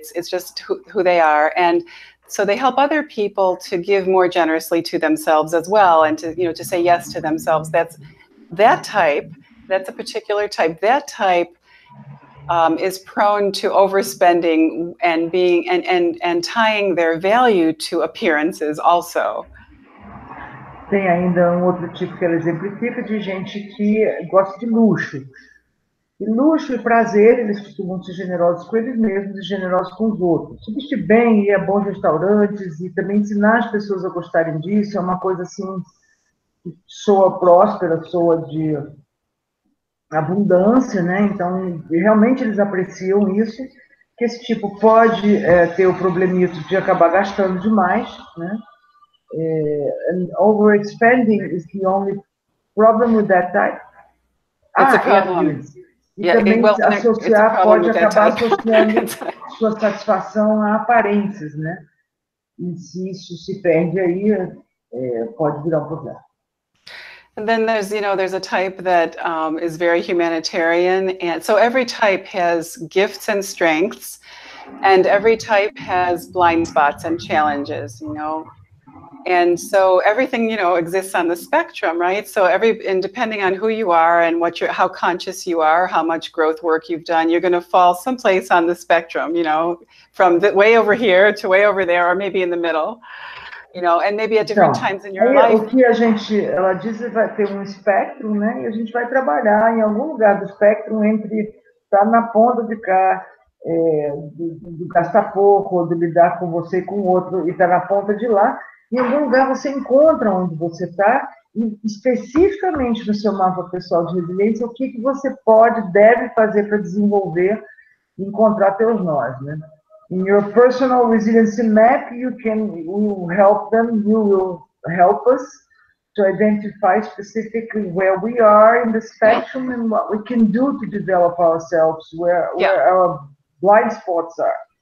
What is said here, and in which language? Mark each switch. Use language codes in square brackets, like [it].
[en] It's just who they are. And so they help other people to give more generously to themselves as well, and to say yes to themselves. That's a particular type. That type is prone to overspending and being and tying their value to appearances also. [pt] Tem ainda outro tipo que ela exemplifica de gente que gosta de luxo. E luxo e prazer, eles costumam ser generosos com eles mesmos e generosos com os outros. Se vestir bem, ir a bons restaurantes e também ensinar as pessoas a gostarem disso é uma coisa assim que soa próspera, soa de abundância, né? Então, realmente eles apreciam isso, que esse tipo pode ter o problemito de acabar gastando demais, né? [en] And overspending is the only problem with that type. It's a problem. [pt] E também associar, pode acabar associando sua satisfação a aparências, né? E se isso se perde aí, pode virar um problema. [en] And then there's a type that is very humanitarian, and so every type has gifts and strengths, and every type has blind spots and challenges, And so everything, exists on the spectrum, right? So and depending on who you are and how conscious you are, how much growth work you've done, you're going to fall someplace on the spectrum, from the way over here to way over there, or maybe in the middle, and maybe at different times in your life. [pt] O que ela diz vai ter um espectro, né? E a gente vai trabalhar em algum lugar do espectro entre estar na ponta de cá, de gastar pouco, ou de lidar com você e com o outro, e estar na ponta de lá. Em algum lugar você encontra onde você está, e especificamente no seu mapa pessoal de resiliência, o que você deve fazer para desenvolver e encontrar teus nós, né? [en] In your personal resiliency map, we will help them, you will help us to identify specifically where we are in the spectrum and what we can do to develop ourselves, where our blind spots are.